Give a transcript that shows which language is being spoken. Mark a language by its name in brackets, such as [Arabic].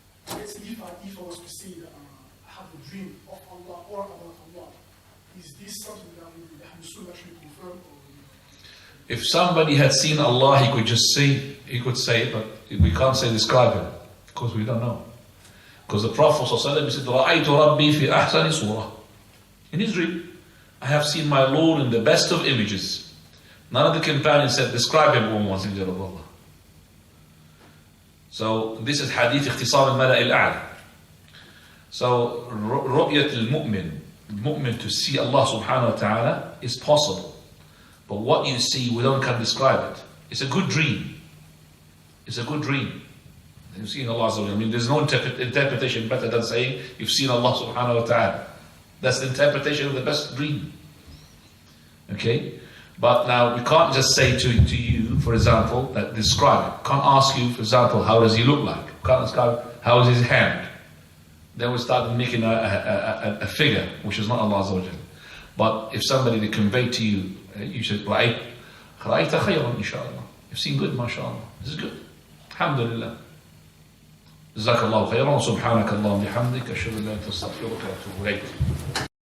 [English] If I was to say that I have a dream of Allah or about Allah, is this something that the Ahl Sunnah should confirm? If somebody had seen Allah, he could just say, it, but we can't say describe him, because we don't know. Because the Prophet ﷺ said, [Arabic] رَأَيْتُ رَبِّي فِي أَحْسَنِ صُورَةٍ. [English] In his dream, I have seen my Lord in the best of images. None of the companions said, describe him, O Messenger of Allah. So this is hadith اختصار الملأ الأعلى. So رؤية المؤمن to see Allah subhanahu wa ta'ala is possible. But what you see, we don't can describe it. It's a good dream. It's a good dream. You've seen Allah subhanahu wa ta'ala. I mean, there's no interpretation better than saying you've seen Allah subhanahu wa ta'ala. That's the interpretation of the best dream. Okay? But now we can't just say to you, for example, that describe it. Can't ask you, for example, how does he look like? Can't describe how is his hand. Then we start making a figure, which is not Allah Azza wa Jalla. But if somebody to convey to you, you should [Arabic] رأيت خيرا إن شاء الله. [English] You've seen good, mashallah. This is good. Alhamdulillah. [Arabic] جزاك الله خيرا. سبحانك اللهم وبحمدك أشهد أن لا إله إلا أنت أستغفرك وأتوب إليك.